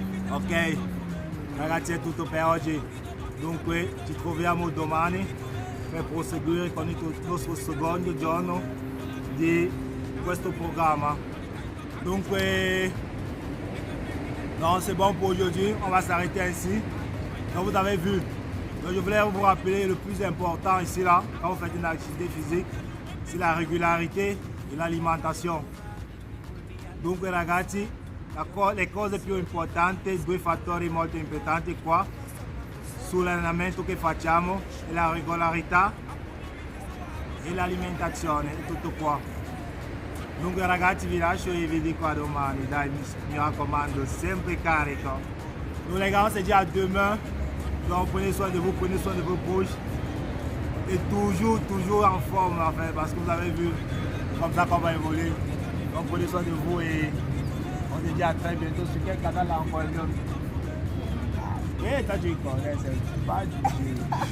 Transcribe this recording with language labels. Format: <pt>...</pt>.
<it>Ok, ragazzi è tutto per oggi. Dunque ci troviamo domani per proseguire con il nostro secondo giorno di questo programma. Dunque, non,</it> <fr>c'est bon pour aujourd'hui, on va s'arrêter ainsi. Comme vous avez vu, donc je voulais vous rappeler le plus important ici là, quand vous faites une activité physique, c'est la régularité et l'alimentation.</fr> <it>Dunque ragazzi, le cose più importanti, due fattori molto importanti qua sull'allenamento che facciamo è la regolarità e l'alimentazione, è tutto qua. Dunque ragazzi vi lascio e vi dico a domani, dai, mi raccomando, sempre carico.</it> <fr>Donc les gars, on se dit à demain. Donc prenez soin de vous, prenez soin de vos proches. Et toujours en forme en fait, parce que vous avez vu comme ça qu'on va évoluer. Donc prenez soin de vous et on se dit à très bientôt sur quel canal là encore. Et toi tu connais, c'est pas du jeu.</fr>